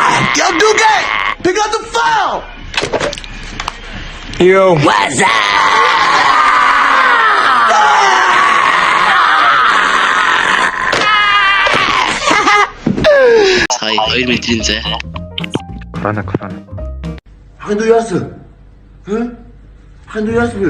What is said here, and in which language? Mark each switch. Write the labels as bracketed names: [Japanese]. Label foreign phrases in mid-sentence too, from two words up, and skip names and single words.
[English] Yo, Duque! Pick up the phone! Yo. What's up? [Mongolian] Сая 2 метрийн зай. Корона. Ханду яасан? Ханду яасан бэ?